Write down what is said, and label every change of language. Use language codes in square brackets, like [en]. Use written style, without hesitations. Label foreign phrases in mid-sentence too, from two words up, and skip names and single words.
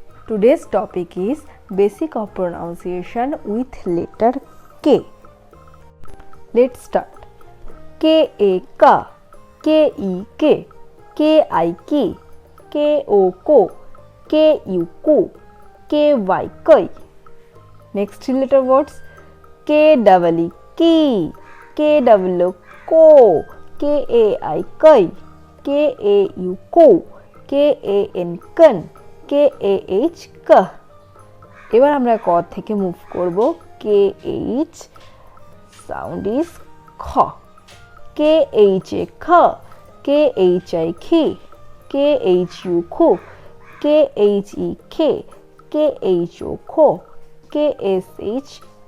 [en] Today's topic is basic of pronunciation with letter K. Let's start. K A K, K E K, K I K, K O Ko, K U Ku, K Y Kai. Next three letter words. K double E Ki, K double O Ko, K A I Kai, K A U Ko, K A N Kan, K A H K. [bn] এবার আমরা ক থেকে মুভ করব [en] K H sound is [bn] খ [en] K H A [bn] খ [en] K H I [bn] খি [en] K H U [bn] খু [en] K H E [bn] খে [en] K H O [bn] খো [en] K S H [bn] খ